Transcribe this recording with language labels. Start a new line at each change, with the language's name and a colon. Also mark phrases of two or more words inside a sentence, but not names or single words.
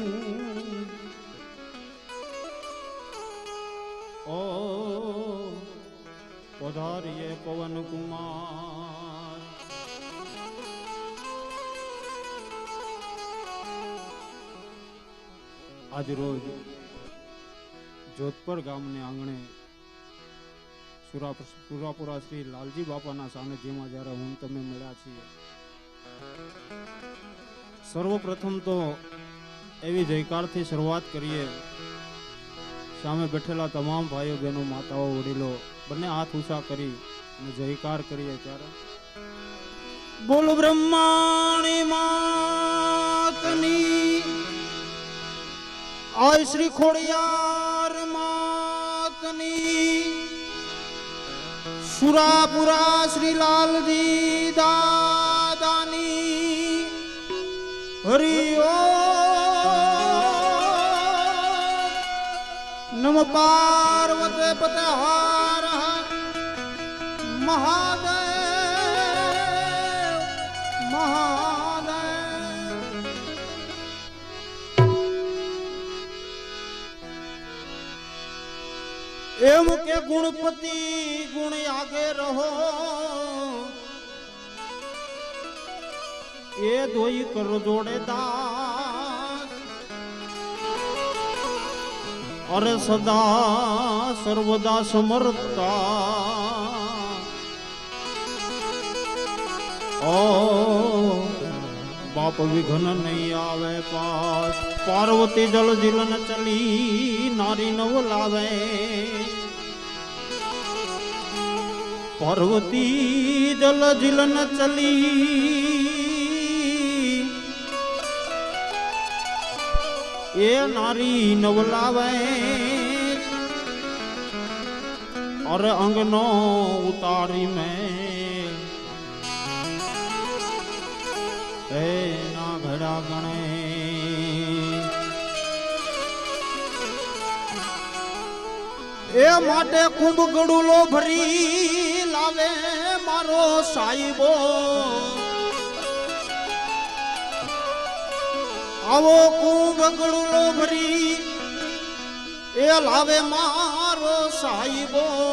Hindi: ओ पधारिए पवन कुमार।
Gujarati: આજ રોજ જોધપુર ગામને આંગણે સુરાપુરા શ્રી લાલજી બાપાના સાનિધ્યમાં જ્યારે હું તમે મળ્યા છીએ, સર્વપ્રથમ તો એવી જયકાર થી શુરુઆત કરિએ। સામે બેઠેલા તમામ ભાઈઓ બહનોં માતાઓ વડીલો બને હાથ ઊંચા કરી ને જયકાર કરિએ। ત્યારે બોલ બ્રહ્માણી માતની, આય શ્રી ખોડિયાર માતની, સુરાપુરા શ્રી લાલજી દાદાની હરિ ઓમ।
Sanskrit: नम पार्वते पते हर महादेव महादेव।
Gujarati: એમ કે ગુણપતિ ગુણ આગે રહો, યે દોઈ કર જોડે દાસ, ઔર સદા સર્વદા સમર્થા। ઓ બાપ વિઘન નહીં આવે પાસ, પાર્વતી જલ જિલન ચલી નારી નવ લાવે। પાર્વતી જલ જિલન ચલી યે નારી નવલાવે, ઔર અંગનો ઉતારી મેં મારા ગણે એ માટે કુંભ ગડુલો ભરી લાવે મારો સાહેબો આવો કુંભ ગડુલો ભરી એ લાવે મારો સાહેબો